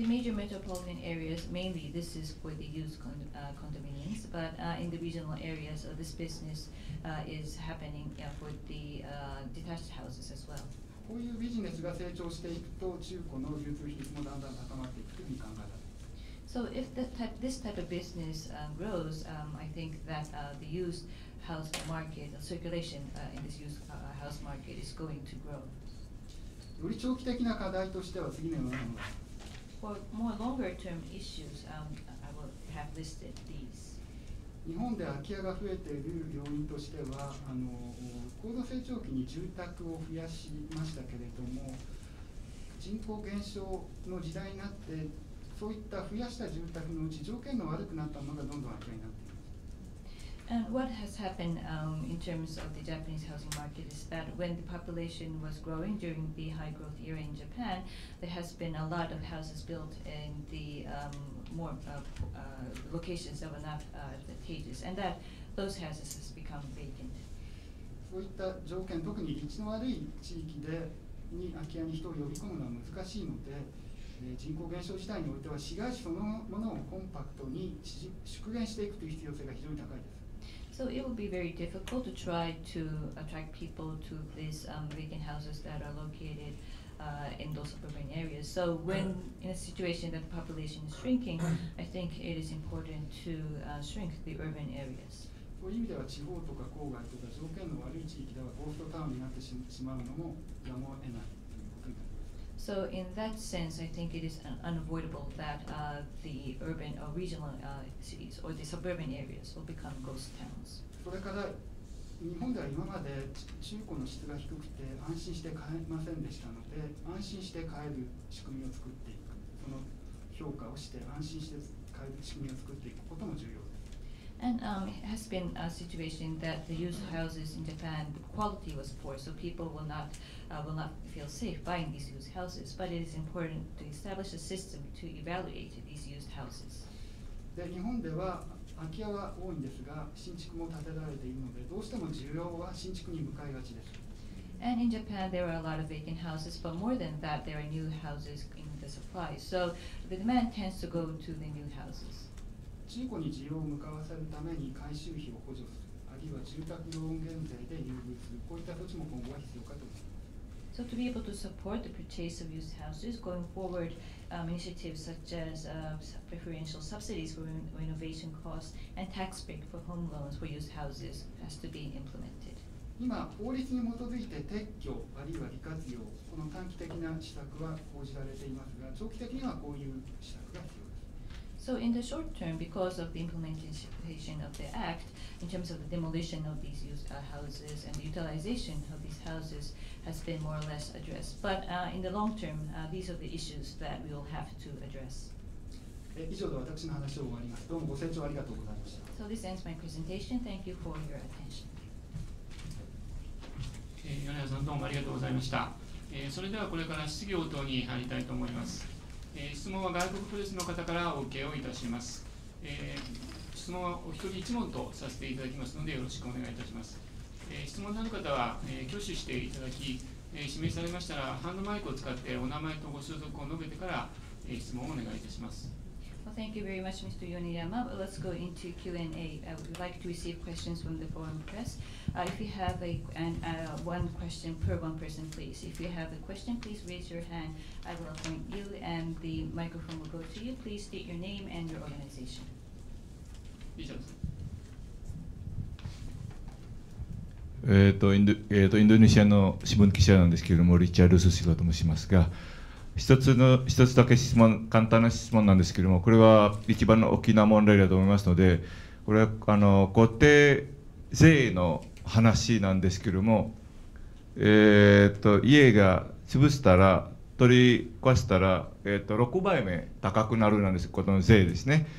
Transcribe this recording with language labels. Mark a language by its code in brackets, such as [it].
[en] So in the major metropolitan areas, mainly this is for the used condominiums, but in the regional areas, this business is happening for the detached houses as well. [ja] こういうビジネスが成長していくと、中古の流通比率もだんだん高まっていくというふうに考えられます。 [en] So if this type of business grows, I think that the used house market, the circulation in this used house market is going to grow. [ja] より長期的な課題としては次のようなものです。 [en] For more longer-term issues, I will have listed these. [ja] 日本で空き家が増えている要因としては、高度成長期に住宅を増やしましたけれども、人口減少の時代になって、そういった増やした住宅のうち条件の悪くなったものがどんどん空き家になっています。 [en] And what has happened in terms of the Japanese housing market is that when the population was growing during the high growth era in Japan, there has been a lot of houses built in the more locations that were not advantageous, and that those houses has become vacant. [ja] そういった条件、特に立地の悪い地域に空き家に人を呼び込むのは難しいので、人口減少時代においては市街地そのものをコンパクトに縮減していくという必要性が非常に高いです。 [en] So it will be very difficult to try to attract people to these vacant houses that are located in those suburban areas. So when in a situation that the population is shrinking, I think it is important to shrink the urban areas. [ja] そういう意味では地方とか郊外とか条件の悪い地域ではゴーストタウンになってしまうのもやむを得ないということになります。 [en] So in that sense, I think it is unavoidable that the urban or regional cities or the suburban areas will become ghost towns. [ja] それから日本では今まで中古の質が低くて安心して買えませんでしたので、安心して買える仕組みを作っていく、その評価をして安心して買える仕組みを作っていくことも重要です。 [en] And it has been a situation that the used houses in Japan, the quality was poor, so people will not feel safe buying these used houses. But it is important to establish a system to evaluate these used houses. [ja] で、日本では空き家は多いんですが、新築も建てられているので、どうしても需要は新築に向かいがちです。 [en] And in Japan, there are a lot of vacant houses, but more than that, there are new houses in the supply. So the demand tends to go to the new houses. [ja] 中古に需要を向かわせるために改修費を補助する、あるいは住宅ローン減税で優遇する、こういった措置も今後は必要かと思います。 [en] So to be able to support the purchase of used houses going forward, initiatives such as preferential subsidies for renovation costs and tax break for home loans for used houses has to be implemented. [ja] 今、法律に基づいて撤去あるいは利活用、この短期的な施策は講じられていますが、長期的にはこういう施策が必要です。 [en] So in the short term, because of the implementation of the act, in terms of the demolition of these used houses and the utilization of these houses has been more or less addressed. But in the long term, these are the issues that we will have to address. [ja] 以上で私の話を終わります。どうもご清聴ありがとうございました。 [en] So this ends my presentation. Thank you for your attention. [ja] 米谷さんどうもありがとうございました。それではこれから質疑応答に入りたいと思います。質問は外国プレスの方からお受けをいたします。質問はお一人一問とさせていただきますので、よろしくお願いいたします。質問のある方は、挙手していただき、指名されましたら、ハンドマイクを使ってお名前とご所属を述べてから、質問をお願いいたします。 [en] Well, thank you very much, Mr. Yoneyama. Let's go into Q&A. I would like to receive questions from the foreign press. If you have one question per one person, please. If you have a question, please raise your hand. I will appoint you, and the microphone will go to you. Please state your name and your organization. [ja] 以上です。インドネシアの新聞記者なんですけれども、リチャード・スシロと申しますが、一つだけ簡単な質問なんですけれども、これは一番の大きな問題だと思いますので、これは固定税の話なんですけれども、家が潰したら、取り壊したら、6倍目高くなるなんです、この税ですね。